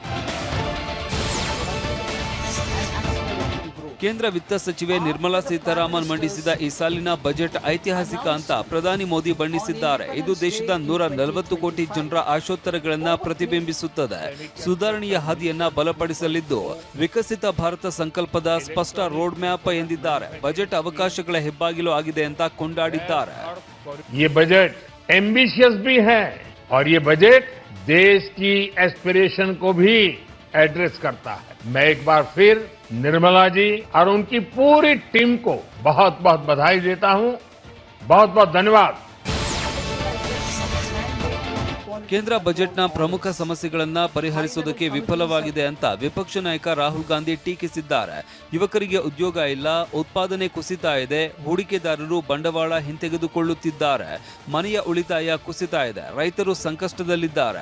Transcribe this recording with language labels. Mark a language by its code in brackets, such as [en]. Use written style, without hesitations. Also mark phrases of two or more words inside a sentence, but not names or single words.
[kn] ಕೇಂದ್ರ ವಿತ್ತ ಸಚಿವೆ ನಿರ್ಮಲಾ ಸೀತಾರಾಮನ್ ಮಂಡಿಸಿದ ಈ ಸಾಲಿನ ಬಜೆಟ್ ಐತಿಹಾಸಿಕ ಅಂತ ಪ್ರಧಾನಿ ಮೋದಿ ಬಣ್ಣಿಸಿದ್ದಾರೆ. ಇದು ದೇಶದ 140 ಕೋಟಿ ಜನರ ಆಶೋತ್ತರಗಳನ್ನ ಪ್ರತಿಬಿಂಬಿಸುತ್ತದೆ. ಸುಧಾರಣೆಯ ಹಾದಿಯನ್ನ ಬಲಪಡಿಸಲಿದ್ದು ವಿಕಸಿತ ಭಾರತ ಸಂಕಲ್ಪದ ಸ್ಪಷ್ಟ [en] road map [kn] ಎಂದಿದ್ದಾರೆ. ಬಜೆಟ್ ಅವಕಾಶಗಳ ಹೆಬ್ಬಾಗಿಲು ಆಗಿದೆ ಅಂತ ಕೊಂಡಾಡಿದ್ದಾರೆ. [hi] ये बजट एम्बिशियस भी है और ये बजट देश की एस्पिरेशन को भी एड्रेस करता है. मैं एक बार फिर निर्मला जी और उनकी पूरी टीम को बहुत बहुत बधाई देता हूं. बहुत बहुत धन्यवाद. [kn] ಕೇಂದ್ರ ಬಜೆಟ್ನ ಪ್ರಮುಖ ಸಮಸ್ಯೆಗಳನ್ನ ಪರಿಹರಿಸುವುದಕ್ಕೆ ವಿಫಲವಾಗಿದೆ ಅಂತ ವಿಪಕ್ಷ ನಾಯಕ ರಾಹುಲ್ ಗಾಂಧಿ ಟೀಕಿಸಿದ್ದಾರೆ. ಯುವಕರಿಗೆ ಉದ್ಯೋಗ ಇಲ್ಲ, ಉತ್ಪಾದನೆ ಕುಸಿತಾ ಇದೆ, ಹೂಡಿಕೆದಾರರು ಬಂಡವಾಳ ಹಿಂತೆಗೆದುಕೊಳ್ಳುತ್ತಿದ್ದಾರೆ, ಮನೆಯ ಉಳಿತಾಯ ಕುಸಿತಾ ಇದೆ, ರೈತರು ಸಂಕಷ್ಟದಲ್ಲಿದ್ದಾರೆ.